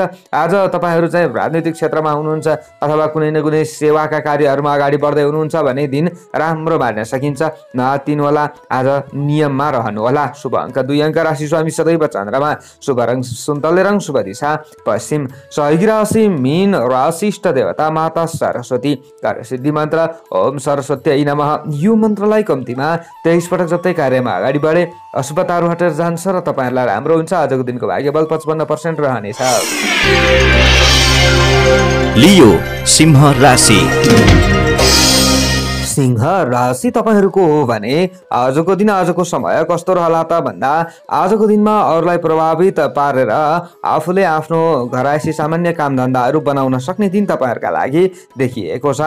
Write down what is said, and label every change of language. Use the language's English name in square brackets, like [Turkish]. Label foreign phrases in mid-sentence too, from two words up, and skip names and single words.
[Nepali] आज तपाईहरु चाहिँ राजनीतिक क्षेत्रमा हुनुहुन्छ अथवा कुनै न कुनै सेवाका कार्यहरूमा अगाडि बढ्दै हुनुहुन्छ भने दिन राम्रो मान्न सकिन्छ। नआत्तिनु होला, आज नियममा रहनु होला। शुभ अङ्क 2 अङ्क राशि स्वामी सदैव चन्द्रमा, शुभ रङ सुन्तले रङ, शुभ दिशा पश्चिम, सहयोगी राशि मीन, राशि इष्ट देवता माता सरस्वती, कार्यसिद्धि मन्त्र [Sanskrit] ओम सरस्वत्यै नमः। [Nepali] यो मन्त्रलाई कम्तीमा 23 पटक जप्दै कार्यमा अगाडि बढे अशुभताहरू हटेर जान्छ र तपाईहरुलाई राम्रो हुन्छ। आजको दिनको भाग्यबल 55% रहनेछ। लियो सिंह राशि। सिंह राशि तपाईहरुको हो भने आजको दिन आजको समय कस्तो रहला त भन्दा आजको दिनमा अरूलाई प्रभावित पारेर आफूले आफ्नो घरायसी सामान्य कामधन्दाहरू बनाउन सक्ने दिन तपाईहरुका लागि देखिएको छ।